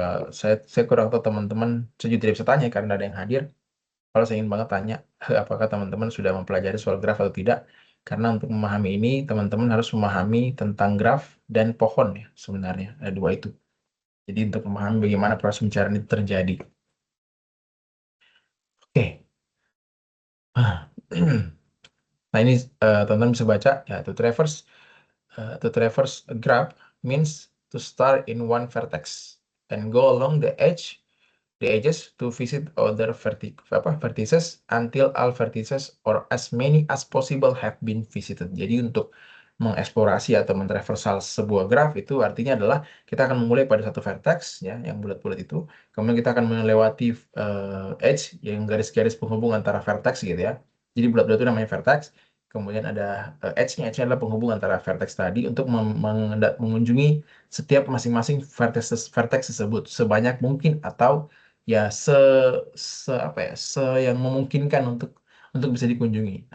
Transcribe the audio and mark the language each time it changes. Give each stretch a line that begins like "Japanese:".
Indonesian: Saya kurang tahu teman-teman, saya juga tidak bisa tanya karena ada yang hadir. Kalau saya ingin banget tanya, apakah teman-teman sudah mempelajari soal graf atau tidak? Karena untuk memahami ini, teman-teman harus memahami tentang graf dan pohon ya sebenarnya. Ada dua itu. Jadi untuk memahami bagaimana proses pencarian itu terjadi. Oke. Nah, ini teman-teman bisa baca ya,
English: to traverse a graph means to start in one vertex and go along the edges to visit other vertices until all vertices or as many as possible have been visited.
Indonesian: Jadi untuk mengeksplorasi atau mentraversal sebuah graf itu artinya adalah kita akan memulai pada satu vertex ya yang bulat-bulat itu, kemudian kita akan melewati edge yang garis-garis penghubung antara vertex gitu ya. Jadi bulat-bulat itu namanya vertex. Kemudian ada edge-nya adalah penghubung antara vertex tadi untuk mengunjungi setiap masing-masing vertex tersebut sebanyak mungkin atau ya apa ya yang memungkinkan untuk bisa dikunjungi.